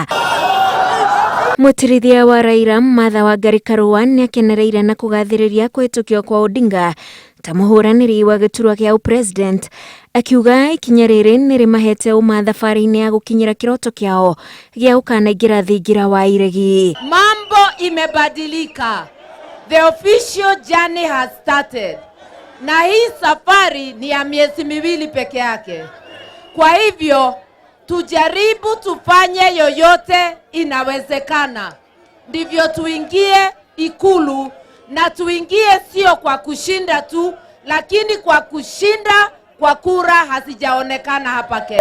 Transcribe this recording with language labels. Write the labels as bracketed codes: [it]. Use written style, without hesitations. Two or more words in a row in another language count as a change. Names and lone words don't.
[ki] Mutirithia wa Raila Martha Wangari Karua ni akenereire na kugathiriria kuhitukio kwa Odinga ta muhuraniri wa giturwa kia upresident, akiuga ikinya riri ni rimahete uma thabari-ini ya gukinyira kiroto kiao gia gukanaingira thingira wa iregi. [sw] Mambo imebadilika. [en] The official journey has started. [sw] Na hii safari ni ya miezi miwili peke yake. Kwa hivyo tujaribu tufanye yoyote inawezekana, ndivyo tuingie Ikulu, na tuingie sio kwa kushinda tu, lakini kwa kushinda kwa kura hazijaonekana hapa Kenya.